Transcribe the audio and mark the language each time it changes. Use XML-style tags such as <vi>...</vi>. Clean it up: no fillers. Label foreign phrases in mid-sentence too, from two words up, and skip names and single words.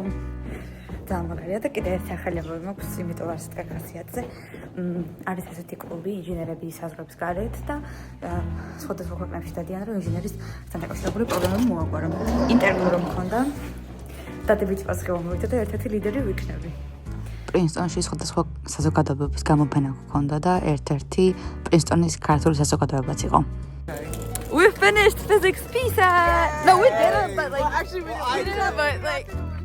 <ka>დამაგარია და კიდე ერთი ახალებები მაქვს იმიტომ არის ტრაქაციატზე არის ესეთი კლუბი ინჟინერები საზღვრების გარეთ და სხვადასხვა ქვეყნებში დადიან რომ ინჟინერისთან დაკავშირებული პრობლემები მოაგვარო ინტერვიუ რომ მქონდა დადებით პასუხი მომივიდა და ერთ-ერთი ლიდერი ვიქნები პრინსტონში სხვადასხვა საზოგადოებების გამოფენა გქონდა და ერთ-ერთი პრინსტონის ქართული საზოგადოებაც იყო.</ka> <en>We finished physics piece. No, we didn't, but like actually we didn't, but like</en>